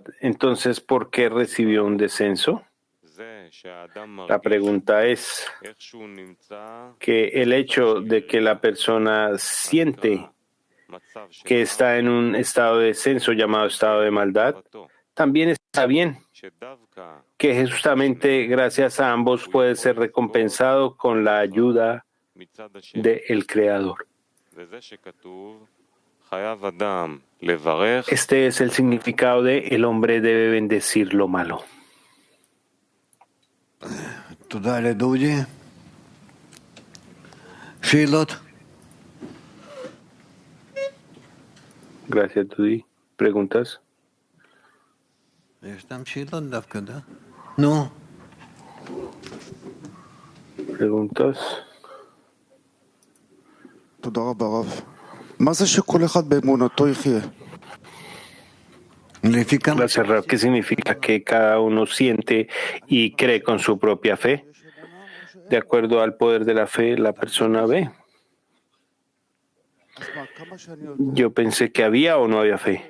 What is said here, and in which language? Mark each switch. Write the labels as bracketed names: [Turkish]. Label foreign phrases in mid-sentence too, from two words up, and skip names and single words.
[Spanish] Entonces, ¿por qué recibió un descenso? La pregunta es que el hecho de que la persona siente que está en un estado de descenso llamado estado de maldad, también está bien, que justamente gracias a ambos puede ser recompensado con la ayuda del Creador. Este es el significado de el hombre debe bendecir lo malo. [Hebrew] תודה לדודי. שאלות? [Spanish] Gracias, Dudi. ¿Preguntas? [Hebrew] ישנם שאלות דווקא, נו. [Spanish] ¿Preguntas? [Hebrew] תודה רבה רב. מה זה שכל אחד באמונתו יחיה? [Spanish] Gracias, Rab. ¿Qué significa que cada uno siente y cree con su propia fe? De acuerdo al poder de la fe, la persona ve. Yo pensé que había o no había fe.